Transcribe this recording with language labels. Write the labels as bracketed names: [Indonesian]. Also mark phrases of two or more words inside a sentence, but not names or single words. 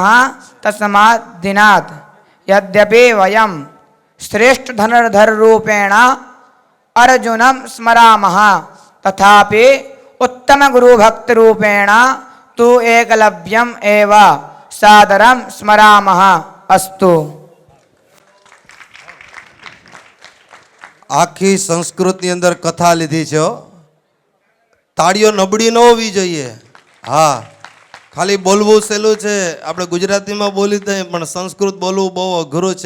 [Sanskrit] तस्मात् दिनात् यद्यपि वयं श्रेष्ठधनुर्धररूपेण अर्जुनं स्मरामः, तथापि उत्तमगुरुभक्तिरूपेण तु एकलव्यम् एव सादरं स्मरामः। अस्तु। [Gujarati] આખી સંસ્કૃતની અંદર કથા લીધી છે હો. તાળીઓ નબળી ન હોવી જોઈએ. હા, ખાલી બોલવું સહેલું છે, આપણે ગુજરાતીમાં બોલી દઈએ, પણ સંસ્કૃત બોલવું બહુ અઘરું છે.